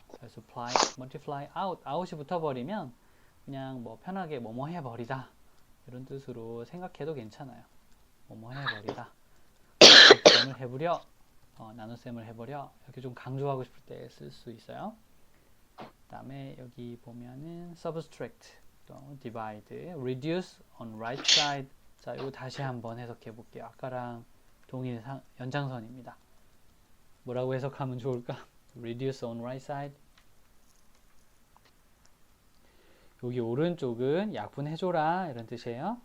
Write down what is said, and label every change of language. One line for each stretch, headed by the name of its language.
Korean: 그래서 multiply out, out이 붙어버리면 그냥 뭐 편하게 뭐뭐 해버리다. 이런 뜻으로 생각해도 괜찮아요. 뭐뭐 해버리다. 곱셈을 해버려. 나눗셈을 해버려. 이렇게 좀 강조하고 싶을 때 쓸 수 있어요. 그 다음에 여기 보면은 subtract, 또 divide, reduce on right side. 자, 이거 다시 한번 해석해 볼게요. 아까랑 동일 연장선입니다. 뭐라고 해석하면 좋을까?
English: reduce on right side.
Korean: 여기 오른쪽은 약분해줘라 이런 뜻이에요.